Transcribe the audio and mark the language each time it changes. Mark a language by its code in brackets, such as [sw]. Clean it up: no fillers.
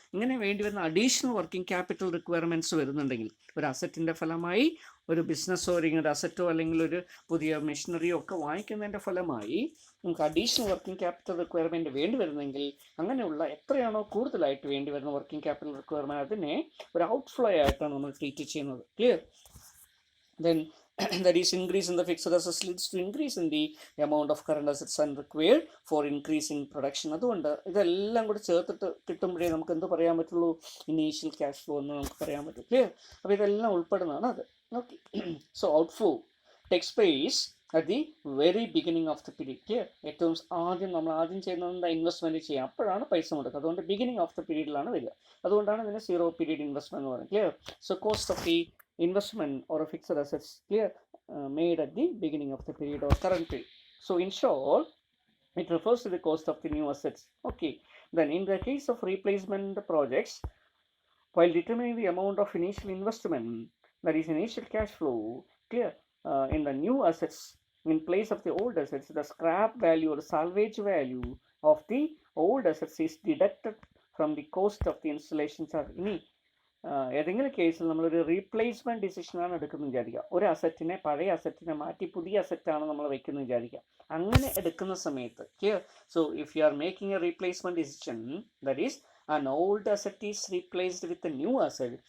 [ml] ഇങ്ങനെ വേണ്ടി വരുന്ന അഡീഷണൽ വർക്കിംഗ് ക്യാപിറ്റൽ റിക്വയർമെൻറ്റ്സ് വരുന്നുണ്ടെങ്കിൽ ഒരു അസറ്റിൻ്റെ ഫലമായി ഒരു ബിസിനസ്സോ അല്ലെങ്കിൽ ഒരു അസറ്റോ അല്ലെങ്കിൽ ഒരു പുതിയ മെഷീനറിയോ ഒക്കെ വാങ്ങിക്കുന്നതിൻ്റെ ഫലമായി നമുക്ക് അഡീഷണൽ വർക്കിംഗ് ക്യാപിറ്റൽ റിക്വയർമെൻറ്റ് വേണ്ടി വരുന്നെങ്കിൽ അങ്ങനെയുള്ള എത്രയാണോ കൂടുതലായിട്ട് വേണ്ടി വരുന്ന വർക്കിംഗ് ക്യാപിറ്റൽ റിക്വയർമെൻറ്റ് അതിനെ ഒരു ഔട്ട്ഫ്ലോ ആയിട്ടാണ് നമ്മൾ ട്രീറ്റ് ചെയ്യുന്നത്. [en] Clear. Then that is increase in the fixed assets leads to increase in the amount of current assets and required for increasing production. [ml] അതുകൊണ്ട് ഇതെല്ലാം കൂടി ചേർത്തിട്ട് കിട്ടുമ്പോഴേ നമുക്ക് എന്ത് പറയാൻ പറ്റുള്ളൂ? ഇനീഷ്യൽ ക്യാഷ് ഫ്ലോ എന്ന് നമുക്ക് പറയാൻ പറ്റും. ക്ലിയർ. അപ്പോൾ ഇതെല്ലാം ഉൾപ്പെടുന്നതാണ് അത്. Okay. [en] So outflow takes place at the very beginning of the period. Clear. [ml] ഏറ്റവും നമ്മൾ ആദ്യം ചെയ്യുന്നത് ഇൻവെസ്റ്റ്മെൻറ്റ് ചെയ്യാം, അപ്പോഴാണ് പൈസ മുടക്കുക. അതുകൊണ്ട് ബിഗിനിങ് ഓഫ് ദി പീരീഡിലാണ് വരിക. അതുകൊണ്ടാണ് ഇതിനെ സീറോ പീരീഡ് ഇൻവെസ്റ്റ്മെൻറ്റ് എന്ന് പറയുന്നത്. [en] Clear. So cost of the investment or a fixed assets, clear, made at the beginning of the period or current period. So in short, it refers to the cost of the new assets. Okay. Then in the case of replacement projects, while determining the amount of initial investment, that is initial cash flow, clear, in the new assets in place of the old assets, the scrap value or salvage value of the old assets is deducted from the cost of the installation charge. [ml] ഏതെങ്കിലും കേസിൽ നമ്മളൊരു replacement ഡിസിഷനാണ് എടുക്കുന്നത് വിചാരിക്കുക. ഒരു അസറ്റിനെ, പഴയ അസറ്റിനെ മാറ്റി പുതിയ അസറ്റാണ് നമ്മൾ വയ്ക്കുന്നത് വിചാരിക്കുക. അങ്ങനെ എടുക്കുന്ന സമയത്ത് [en] Clear. So if you are making a replacement decision, that is an old asset is replaced with a new asset.